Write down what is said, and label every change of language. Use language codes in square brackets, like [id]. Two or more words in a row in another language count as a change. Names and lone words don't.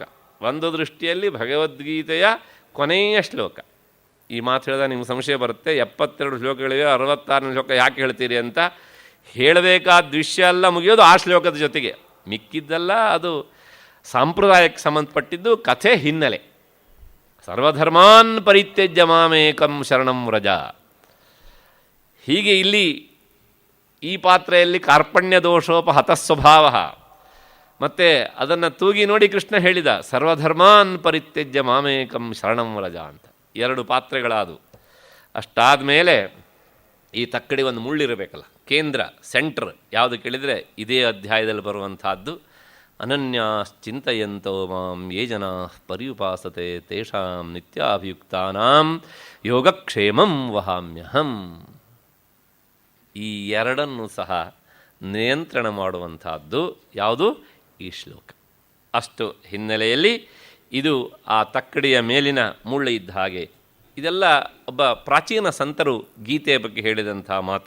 [kn] ಒಂದು ದೃಷ್ಟಿಯಲ್ಲಿ ಭಗವದ್ಗೀತೆಯ ಕೊನೆಯ ಶ್ಲೋಕ. ಈ ಮಾತು ಹೇಳಿದಾಗ ನಿಮ್ಗೆ ಸಂಶಯ ಬರುತ್ತೆ, 72 ಶ್ಲೋಕಗಳಿವೆ, 66ನೇ ಶ್ಲೋಕ ಯಾಕೆ ಹೇಳ್ತೀರಿ ಅಂತ. ಹೇಳಬೇಕಾದ ವಿಷಯ ಎಲ್ಲ ಮುಗಿಯೋದು ಆ ಶ್ಲೋಕದ ಜೊತೆಗೆ, ಮಿಕ್ಕಿದ್ದೆಲ್ಲ ಅದು ಸಾಂಪ್ರದಾಯಕ್ಕೆ ಸಂಬಂಧಪಟ್ಟಿದ್ದು, ಕಥೆ ಹಿನ್ನೆಲೆ. [sa] ಸರ್ವಧರ್ಮಾನ್ ಪರಿತ್ಯಜ್ಯ ಮಾಮೇಕಂ ಶರಣಂ ವ್ರಜ. [kn] ಹೀಗೆ ಇಲ್ಲಿ ಈ ಪಾತ್ರೆಯಲ್ಲಿ [sa] ಕಾರ್ಪಣ್ಯ ದೋಷೋಪಹತಸ್ವಭಾವ, [kn] ಮತ್ತು ಅದನ್ನು ತೂಗಿ ನೋಡಿ ಕೃಷ್ಣ ಹೇಳಿದ [sa] ಸರ್ವಧರ್ಮಾನ್ ಪರಿತ್ಯಜ್ಯ ಮಾಮೇಕಂ ಶರಣಂ ವ್ರಜ [kn] ಅಂತ. 2 ಪಾತ್ರೆಗಳಾದವು. ಅಷ್ಟಾದ ಮೇಲೆ ಈ ತಕ್ಕಡಿ ಒಂದು ಮುಳ್ಳಿರಬೇಕಲ್ಲ, ಕೇಂದ್ರ, ಸೆಂಟ್ರ್ ಯಾವುದು ಕೇಳಿದರೆ ಇದೇ ಅಧ್ಯಾಯದಲ್ಲಿ ಬರುವಂತಹದ್ದು. [sa] ಅನನ್ಯಾಶ್ಚಿಂತಯಂತೋ ಮಾಂ ಯೇ ಜನಾ ಪರ್ಯುಪಾಸತೆ ತೇಷಾಂ ನಿತ್ಯಾಭಿಯುಕ್ತಾನಾಂ ಯೋಗಕ್ಷೇಮಂ ವಹಾಮ್ಯಹಂ. [kn] ಈ 2 ಸಹ ನಿಯಂತ್ರಣ ಮಾಡುವಂತಹದ್ದು ಯಾವುದು? ಈ ಶ್ಲೋಕ. ಅಷ್ಟು ಹಿನ್ನೆಲೆಯಲ್ಲಿ ಇದು ಆ ತಕ್ಕಡಿಯ ಮೇಲಿನ ಮುಳ್ಳು ಇದ್ದ ಹಾಗೆ. ಇದೆಲ್ಲ ಒಬ್ಬ ಪ್ರಾಚೀನ ಸಂತರು ಗೀತೆಯ ಬಗ್ಗೆ ಹೇಳಿದಂಥ ಮಾತು.